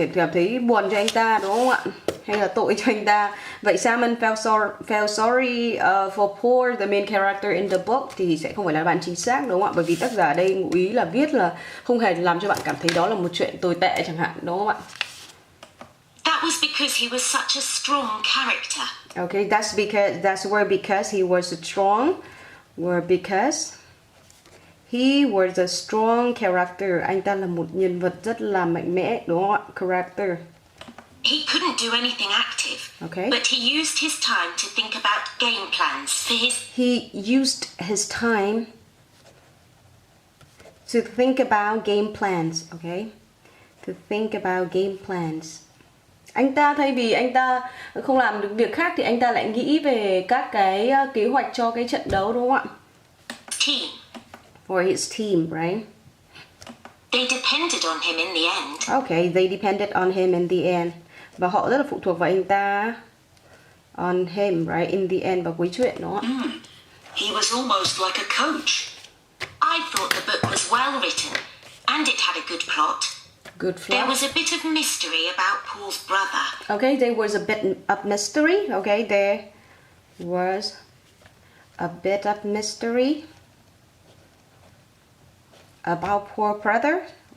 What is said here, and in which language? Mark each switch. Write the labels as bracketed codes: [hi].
[vi] Cảm thấy buồn cho anh ta đúng không ạ? Hay là tội cho anh ta. Vậy [en] Simon felt sorry for Paul, the main character in the book, [vi] thì sẽ không phải là bạn chính xác đúng không ạ? Bởi vì tác giả đây ngụ ý là viết là không hề làm cho bạn cảm thấy đó là một chuyện tồi tệ chẳng hạn, đúng không ạ? [en] That was because he was such a strong character. Okay, that's where because he was strong, where because he was a strong character. [vi] Anh ta là một nhân vật rất là mạnh mẽ, đúng không ạ? [en] Character. He couldn't do anything active. Okay. But he used his time to think about game plans for his... He used his time to think about game plans, okay? To think about game plans. [vi] Anh ta thay vì anh ta không làm được việc khác thì anh ta lại nghĩ về các cái kế hoạch cho cái trận đấu đúng không ạ? [en] team. For his team, right? They depended on him in the end. Okay, they depended on him in the end. [vi] Và họ rất là phụ thuộc vào anh ta. [en] On him, right? In the end, [vi] vào cuối chuyện đó. [en] He was almost like a coach. I thought the book was well written, and it had a good plot. Good There plot. was a bit of mystery about Paul's brother. Okay, there was a bit of mystery. Okay, there was a bit of mystery about poor brother.